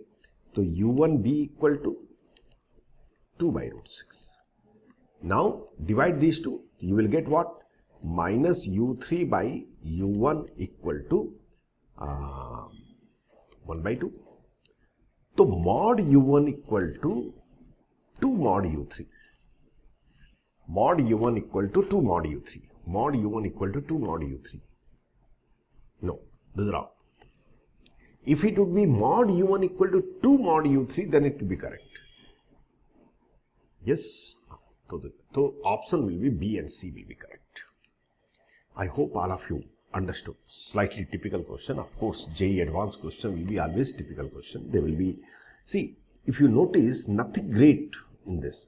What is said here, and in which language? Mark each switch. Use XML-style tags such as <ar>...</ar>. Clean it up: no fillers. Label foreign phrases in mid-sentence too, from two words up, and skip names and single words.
<en>So u1b equal to 2 by root 6. Now divide these two, you will get what? Minus u3 by u1 equal to 1 by 2. So mod u1 equal to 2 mod u3. Mod u1 equal to 2 mod u3. Mod u1 equal to 2 mod u3. No, this is wrong. If it would be mod u1 equal to 2 mod u3, then it will be correct. Yes. So option will be B and C will be correct. I hope all of you understood. Slightly typical question. Of course, JEE advanced question will be always typical question. They will be, see, if you notice, nothing great in this.</en>